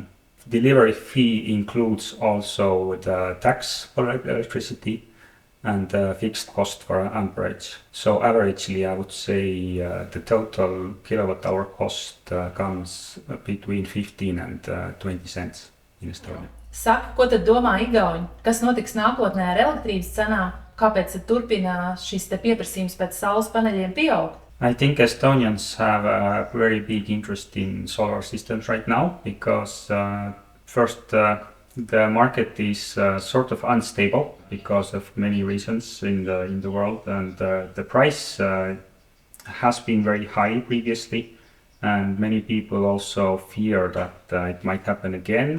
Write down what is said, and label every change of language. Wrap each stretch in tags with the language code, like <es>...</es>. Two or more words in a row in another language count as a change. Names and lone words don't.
<en>Delivery fee includes also the tax for electricity and the fixed cost for amperage. So averagely, I would say the total kilowatt hour cost comes between 15 and 20 cents in Estonia.</en> <lv>Saka, ko tad domā Igauņi? Kas notiks nākotnē ar elektrības cenām? Kāpēc tad turpina šis pieprasījums pēc saules paneļiem pieaugt?</lv> <en>I think Estonians have a very big interest in solar systems right now because first the market is sort of unstable because of many reasons in the world, and the price has been very high previously, and many people also fear that it might happen again.</en>